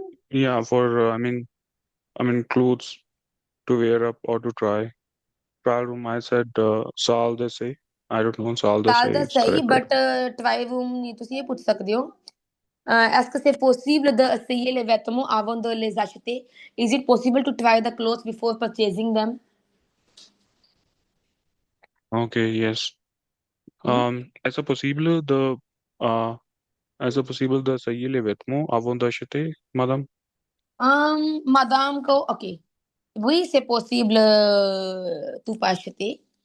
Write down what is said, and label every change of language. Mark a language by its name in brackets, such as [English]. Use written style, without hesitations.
[English] yeah, for I mean clothes to wear up or to try. Trial room, I said [French] salle de seuil. [English] I don't know salle de [French] Salle [Punjabi] ਦਾ [English] is [Punjabi] ਸਹੀ [English] correct, right? [Punjabi] But try room ਨਹੀਂ ਤੁਸੀਂ ਇਹ ਪੁੱਛ ਸਕਦੇ ਹੋ [French] est-ce que c'est possible d'essayer les vêtements avant de les acheter? [English] Is it possible to try the clothes before purchasing them? Okay, yes. Mhm. [French] Est-ce possible de uh, est-ce possible d'essayer les vêtements avant d'acheter, madame? Madame को ok, oui c'est possible, tu peux acheter.